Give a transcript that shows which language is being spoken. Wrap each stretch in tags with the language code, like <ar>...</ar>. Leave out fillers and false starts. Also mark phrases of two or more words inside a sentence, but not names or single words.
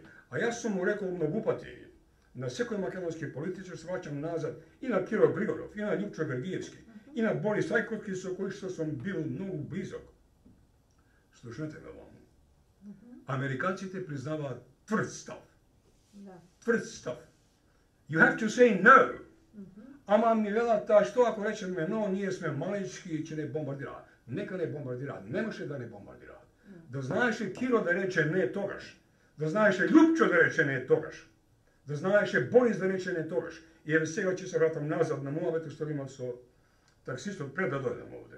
<mk>А јас сум му рекол многу пати на секој македонски политичар, се враќам назад и на Киро Григоров, и на Љупчо Гергиевски, и на Борис Ајковски, со кој што сум бил многу близок. Слушнете ме вам. Американците признаваат тврд став. Тврд став.</mk> <en>You have to say no.</en> <mk>Ама ми велат таа што ако речеме но, ние сме малички и ќе не бомбардираат. Нека не бомбардираат. Немаше да не бомбардираат. Да знаеше Киро да рече не тогаш. Да знаеше Љупчо да рече не тогаш. Да знаеше Борис да рече не тогаш. И еве сега ќе се вратам назад на муавето што имав со таксистот пред да дојдам овде.</mk>